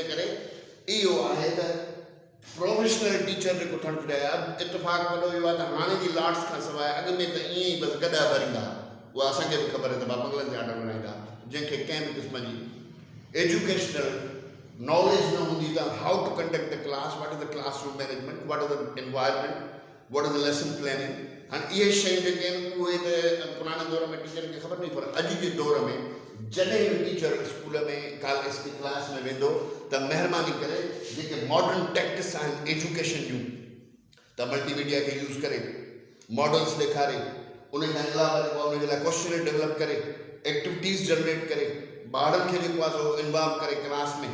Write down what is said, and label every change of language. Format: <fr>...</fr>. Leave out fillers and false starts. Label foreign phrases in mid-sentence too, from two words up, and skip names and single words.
<sd>करे इहो आहे त</sd> <en>professional teacher</en> <sd>जेको थियणु घुरिजे इतफ़ाक़ वॾो इहो आहे त हाणे जी लाट्स खां सवाइ अॻु में त ईअं ई बसि गॾा भरींदा उहा असांखे बि ख़बर आहे त बंगलनि जा ऑर्डर बनाईंदा जंहिंखे कंहिं बि क़िस्म जी</sd> <en>educational knowledge</en> <sd>न हूंदी त</sd> <en>how to conduct the class what is the classroom management what is the environment what is the lesson planning</en> <sd>हाणे इहे शयूं जेके आहिनि उहे त पुराणे दौर में टीचरनि खे ख़बर न पर अॼु जे दौर में जॾहिं बि टीचर स्कूल में क्लास में वेंदो त महिरबानी करे जेके</sd> <en>modern tactics</en> <sd>आहिनि एजुकेशन जूं त मल्टीमीडिया खे यूज़ करे मॉडल्स ॾेखारे उन खां अलावा जेको आहे उनजे लाइ</sd> <en>question develop</en> <sd>करे,</sd> <en>activities generate</en> <sd>करे, ॿारनि खे जेको आहे सो इन्वॉल्व करे क्लास में।</sd>